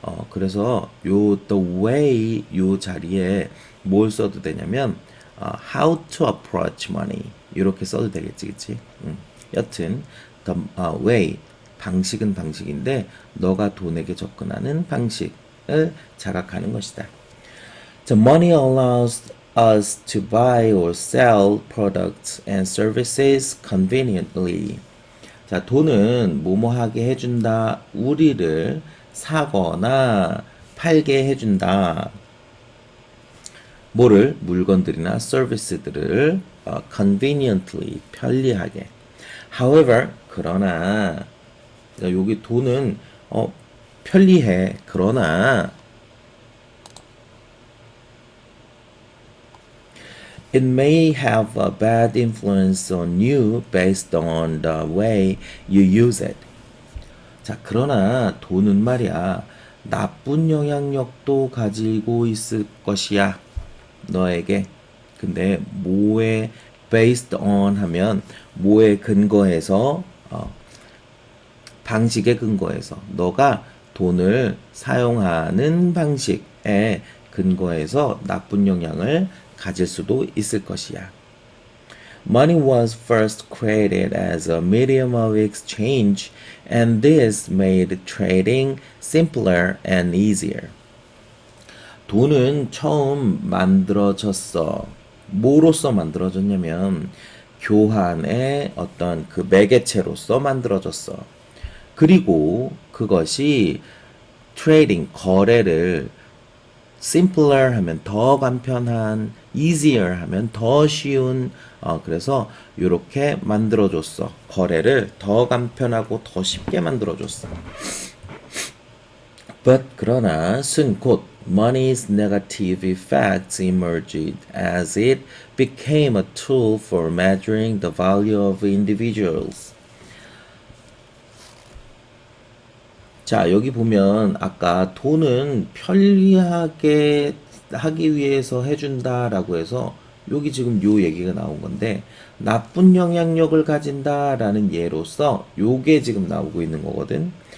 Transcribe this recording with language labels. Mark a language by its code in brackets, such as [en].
[ko] 그래서 요 the way 요 자리에 뭘 써도 되냐면 [en] how to approach money [ko] 이렇게 써도 되겠지, 그치? 여튼 the way 방식은 방식인데 너가 돈에게 접근하는 방식을 자각하는 것이다. [en] The money allows us to buy or sell products and services conveniently. [ko] 자, 돈은 뭐뭐하게 해준다. 우리를 사거나 팔게 해준다. 뭐를? 물건들이나 서비스들을 conveniently, 편리하게. However, 그러나 여기 돈은 편리해. 그러나 [en] it may have a bad influence on you based on the way you use it. [ko] 자, 그러나 돈은 말이야, 나쁜 영향력도 가지고 있을 것이야. 너에게. 근데 뭐에 based on 하면 뭐에 근거해서 방식에 근거해서 너가 돈을 사용하는 방식에 근거해서 나쁜 영향을 가질 수도 있을 것이야. [en] Money was first created as a medium of exchange, and this made trading simpler and easier. [ko] 돈은 처음 만들어졌어. 뭐로서 만들어졌냐면 교환의 어떤 그 매개체로서 만들어졌어. 그리고 그것이 트레이딩, 거래를 simpler 하면 더 간편한, easier 하면 더 쉬운, 그래서 이렇게 만들어줬어. 거래를 더 간편하고 더 쉽게 만들어줬어. [en] But [ko] 그러나 [en] soon [ko] 곧 [en] money's negative effects emerged as it became a tool for measuring the value of individuals. [ko] 자, 여기 보면 아까 돈은 편리하게 하기 위해서 해준다라고 해서 여기 지금 요 얘기가 나온 건데 나쁜 영향력을 가진다라는 예로서 요게 지금 나오고 있는 거거든.